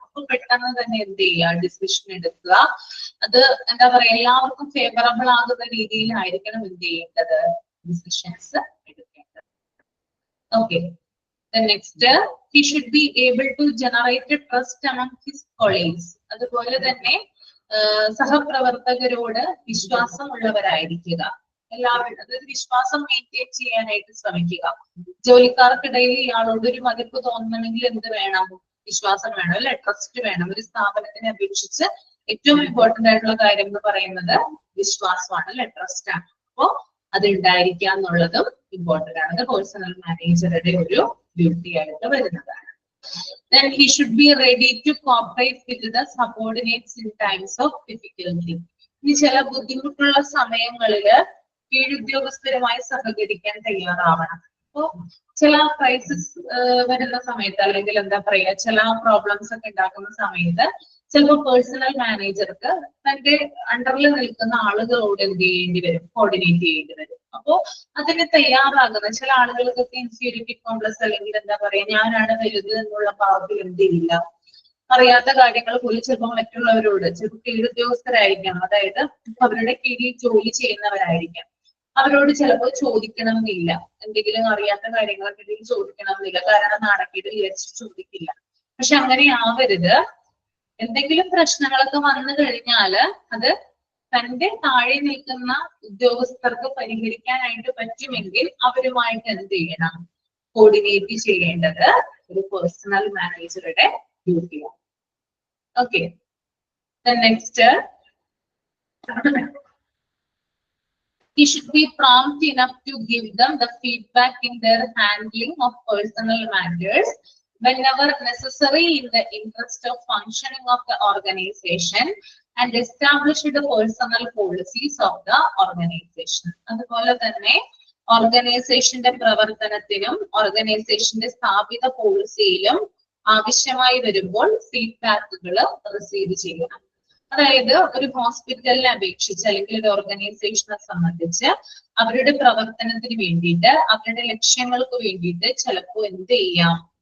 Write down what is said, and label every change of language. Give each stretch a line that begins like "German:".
Malayalam: അപ്പൊ പെട്ടെന്ന് തന്നെ എന്ത് ചെയ്യുക? ഡിസിഷൻ എടുക്കുക. അത് എന്താ പറയാ, എല്ലാവർക്കും ഫേവറബിൾ ആകുന്ന രീതിയിലായിരിക്കണം എന്ത് ചെയ്യേണ്ടത്? ഡിസിഷൻസ് എടുക്കേണ്ടത്.
English: Okay, next, he should be able to generate a trust among his colleagues.
Malayalam: അതുപോലെ തന്നെ സഹപ്രവർത്തകരോട് വിശ്വാസമുള്ളവരായിരിക്കുക. എല്ലാവരും അതായത് വിശ്വാസം മെയിൻറ്റെയിൻ ചെയ്യാനായിട്ട് ശ്രമിക്കുക. ജോലിക്കാർക്കിടയിൽ ഇയാളോട് ഒരു മതിപ്പ് തോന്നണമെങ്കിൽ എന്ത് വേണം? വിശ്വാസം വേണം, അല്ലെ? ട്രസ്റ്റ് വേണം. ഒരു സ്ഥാപനത്തിനെ അപേക്ഷിച്ച് ഏറ്റവും ഇമ്പോർട്ടന്റ് ആയിട്ടുള്ള കാര്യം എന്ന് പറയുന്നത് വിശ്വാസമാണ്, അല്ലെ? ട്രസ്റ്റ് ആണ്. അപ്പോ അത് ഉണ്ടായിരിക്കുക എന്നുള്ളതും ഇമ്പോർട്ടന്റ് ആണ്. പേഴ്സണൽ മാനേജറുടെ ഒരു ഡ്യൂട്ടി ആയിട്ട് വരുന്നതാണ്.
English: Then he should be ready to cooperate with the subordinates in times of difficulty.
Malayalam: ഇനി ചില ബുദ്ധിമുട്ടുള്ള സമയങ്ങളില് കീഴുദ്യോഗസ്ഥരുമായി സഹകരിക്കാൻ തയ്യാറാവണം. അപ്പോ ചില ക്രൈസിസ് വരുന്ന സമയത്ത്, അല്ലെങ്കിൽ എന്താ പറയാ, ചില പ്രോബ്ലംസ് ഒക്കെ ഉണ്ടാക്കുന്ന സമയത്ത് ചിലപ്പോൾ പേഴ്സണൽ മാനേജർക്ക് തന്റെ അണ്ടറിൽ നിൽക്കുന്ന ആളുകളോട് എന്ത് ചെയ്യേണ്ടി വരും? കോർഡിനേറ്റ് ചെയ്യേണ്ടി വരും. അപ്പോ അതിന് തയ്യാറാകുന്ന ചില ആളുകൾക്കൊക്കെ ഇൻഫീരിയറിറ്റി കോംപ്ലക്സ്, അല്ലെങ്കിൽ എന്താ പറയാ, ഞാനാണ് വലുത് എന്നുള്ള ഭാവത്തിൽ എന്ത് ചെയ്യില്ല, അറിയാത്ത കാര്യങ്ങൾ പോലും ചിലപ്പോൾ മറ്റുള്ളവരോട്, ചിലപ്പോൾ കീഴുദ്യോഗസ്ഥരായിരിക്കണം, അതായത് അവരുടെ കീഴിൽ ജോലി ചെയ്യുന്നവരായിരിക്കാം, അവരോട് ചിലപ്പോൾ ചോദിക്കണം എന്നില്ല. എന്തെങ്കിലും അറിയാത്ത കാര്യങ്ങളൊക്കെ ചോദിക്കണം എന്നില്ല, കാരണം നാണക്കേട് വിചാരിച്ച് ചോദിക്കില്ല. പക്ഷെ അങ്ങനെ ആവരുത്. എന്തെങ്കിലും പ്രശ്നങ്ങളൊക്കെ വന്നു കഴിഞ്ഞാല് അത് തന്റെ താഴെ നിൽക്കുന്ന ഉദ്യോഗസ്ഥർക്ക് പരിഹരിക്കാനായിട്ട് പറ്റുമെങ്കിൽ അവരുമായിട്ട് എന്ത് ചെയ്യണം? കോർഡിനേറ്റ് ചെയ്യേണ്ടത് ഒരു പേഴ്സണൽ മാനേജറുടെ ഡ്യൂട്ടിയാണ്.
English: Okay, next, he should be prompt enough to give them the feedback in their handling of personal matters whenever necessary in the interest of functioning of the organization and establish the personal policies of the organization.
Malayalam: അതുപോലെ തന്നെ ഓർഗനൈസേഷന്റെ പ്രവർത്തനത്തിനും ഓർഗനൈസേഷന്റെ സ്ഥാപിത പോളിസിയിലും ആവശ്യമായി വരുമ്പോൾ ഫീഡ്ബാക്കുകൾ receive ചെയ്യണം. അതായത് ഒരു ഹോസ്പിറ്റലിനെ അപേക്ഷിച്ച് അല്ലെങ്കിൽ ഒരു ഓർഗനൈസേഷനെ സംബന്ധിച്ച് അവരുടെ പ്രവർത്തനത്തിന് വേണ്ടിയിട്ട്, അവരുടെ ലക്ഷ്യങ്ങൾക്ക് വേണ്ടിയിട്ട് ചിലപ്പോൾ എന്ത് ചെയ്യാം?